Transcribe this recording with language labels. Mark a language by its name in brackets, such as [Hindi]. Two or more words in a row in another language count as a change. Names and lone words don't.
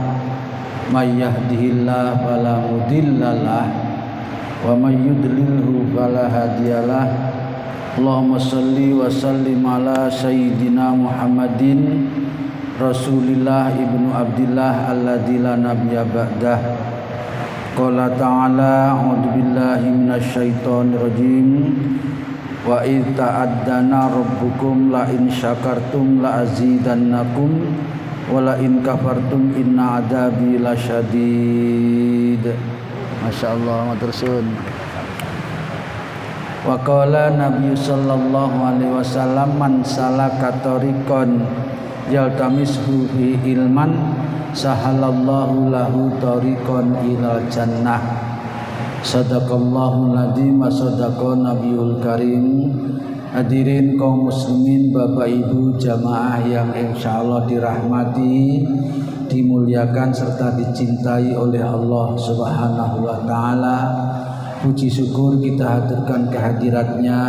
[Arabic] من يهده الله فلا مضل له ومن يضلله فلا هادي له. اللهم صل وسلم على سيدنا محمد رسول الله ابن عبد الله الذي لا نبي بعده. قال تعالى أعوذ بالله من الشيطان الرجيم. وإذ تأذن ربكم لئن شكرتم لأزيدنكم ولئن كفرتم إن عذابي لشديد. [Javanese] Masyaallah, matursun. [Arabic] وقال النبي صلى الله عليه وسلم من سلك طريقا يلتمس فيه علما سهل الله له طريقا إلى الجنة. صدق الله العظيم وصدق النبي الكريم. [Indonesian] Hadirin kaum muslimin, Bapak Ibu jamaah yang insyaallah dirahmati, dimuliakan serta dicintai oleh Allah [Arabic] سبحانه وتعالى. [Indonesian] Puji syukur kita haturkan kehadiratnya.